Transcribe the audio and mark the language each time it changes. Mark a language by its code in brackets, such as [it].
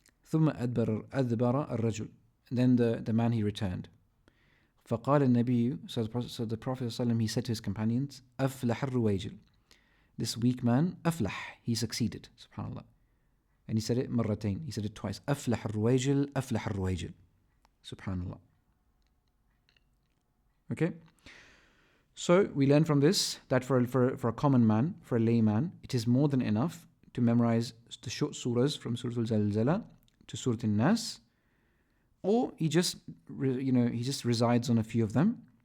[ar] ثُمَّ أَدْبَرَ الرَّجُلُ. [en] Then the man, he returned. [ar] فقال النبي, [en] so the Prophet ﷺ, he said to his companions, [ar] أفلح الرويجل. [en] This weak man, أفلح, he succeeded. Subhanallah. And he said it مرتين. He said it twice. [ar] أفلح الرويجل, أفلح الرويجل. Subhanallah. [en] Okay? So we learn from this that for a common man, for a layman, it is more than enough to memorize the short surahs from Surah Al-Zalzala to Surah Al-Nas, or he just resides on a few of them.